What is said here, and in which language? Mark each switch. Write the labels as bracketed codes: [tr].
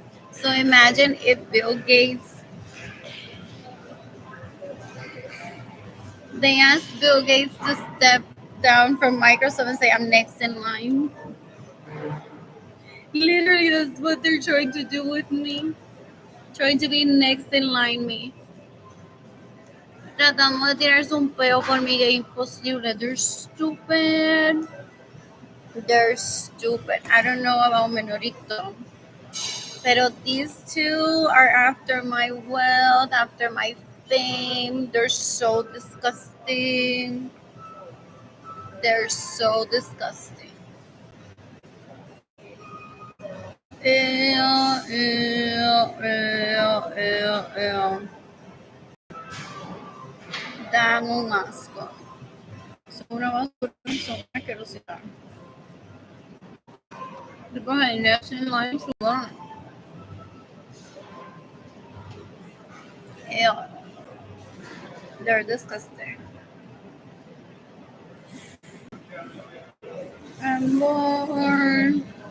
[en] So imagine if Bill Gates, they asked Bill Gates to step down from Microsoft and say, I'm next in line. Literally, that's what they're trying to do with me. Trying to be next in line me. [es] Tratando de tirarse un peo conmigo es imposible. [en] They're stupid. They're stupid. I don't know about Menorito. Pero these two are after my wealth, after my fame. They're so disgusting. They're so disgusting. Ew, ew, ew, ew, ew. [es] Dan un asco. Son una basura, son una asquerosidad. [en] People have next in line to learn. Ew. They're disgusting. I'm bored.